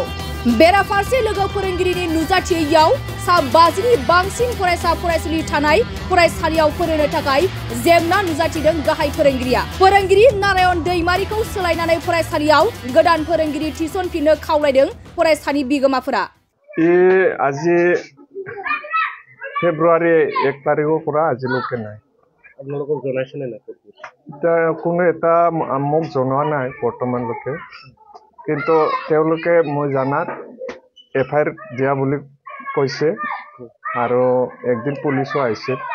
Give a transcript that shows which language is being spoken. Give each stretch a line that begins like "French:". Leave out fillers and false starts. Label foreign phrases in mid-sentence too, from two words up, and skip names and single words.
Bodo: बेराफारसे लोगो फोरोंगिरिनि नुजाथियैयाव सा 50नि बांसिन फरायसा फरायसुलि थानाय फरायसालियाव फोरोंनो थाखाय जेंना नुजाथिदों गाहाय फोरोंगिरिया। फोरोंगिरि नारायण दैमारीखौ सोलायनानै फरायसालियाव गोदान फोरोंगिरि थिसनफिननो खावलायदों फरायसानि बिगोमाफोरा।
Assamese: আজি ফেব্ৰুৱাৰী 1 তাৰিখৰ পৰা আজিলৈকে নাই। আপোনালোকক জনাইছে নে নাই? কোনো এটা মোক জনোৱা নাই বৰ্তমানলৈকে, কিন্তু তেওঁলোকে মই জানাত এফআইআৰ দিয়া বুলি কৈছে আৰু একদিন পুলিচো আহিছে।